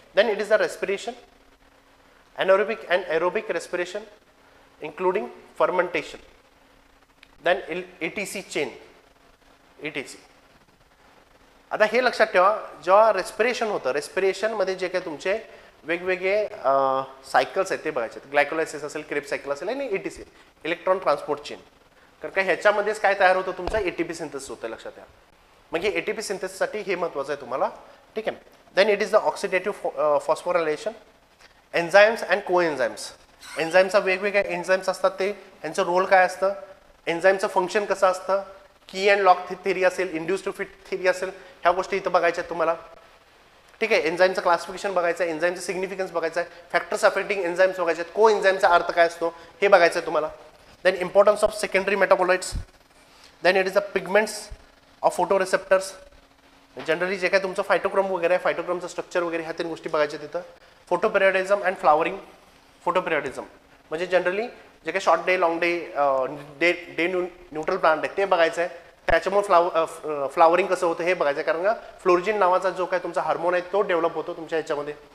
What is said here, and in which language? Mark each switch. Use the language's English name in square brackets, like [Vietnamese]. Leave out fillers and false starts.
[English] Then it is the respiration, anaerobic and aerobic respiration including fermentation. Then ATC chain, ATC. [Marathi] आता हे लक्षात ठेवा, जेव्हा रेस्पिरेशन होतं, रेस्पिरेशन मध्ये जे काही तुमचे वेगवेगळे सायकल्स आहेत ते बघायचे, ग्लायकोलायसिस असेल, क्रेब सायकल असेल, आणि ATC इलेक्ट्रॉन ट्रान्सपोर्ट चेन. कारण का ह्याच्यामध्येच काय तयार होतं तुमचं ATP सिंथेसिस होतं, लक्षात ठेवा. मग हे ATP सिंथेसिससाठी हे महत्त्वाचं आहे तुम्हाला. ठीक आहे. [English] Then it is the oxidative phosphorylation, enzymes and coenzymes. [Marathi] एन्झाईमचा वेगवेगळे एन्झाईम्स असतात, ते यांचं रोल काय असतं, एन्झाईमचं फंक्शन कसं असतं, की अँड लॉक थिअरी असेल, इंड्यूस टू फिट थिअरी असेल, ह्या गोष्टी इथं बघायच्या आहेत तुम्हाला. ठीक आहे. एन्झाईमचं क्लासिफिकेशन बघायचं आहे, एन्झाईमचं सिग्निफिकन्स बघायचं आहे, फॅक्टर्स अफेक्टिंग एन्झाईम्स बघायचे आहेत, को एन्झाईमचा अर्थ काय असतो हे बघायचं आहे तुम्हाला. [English] Then importance of secondary metabolites. Then it is the pigments of photo receptors. [Marathi] Generally जे काय तुमचं फायटोक्रोम वगैरे आहे, फायटोक्रोमचं स्ट्रक्चर वगैरे ह्या तीन गोष्टी बघायच्या तिथं. फोटोपिरियडिझम अँड फ्लावरिंग. फोटोपिरियडिझम म्हणजे जनरली जे काही short day, long day, day neutral plant आहे ते बघायचं आहे. त्याच्यामुळे फ्लावरिंग कसं होतं हे बघायचं आहे, कारण का फ्लोरिजिन नावाचा जो काय तुमचा हार्मोन आहे तो डेव्हलप होतो तुमच्या ह्याच्यामध्ये.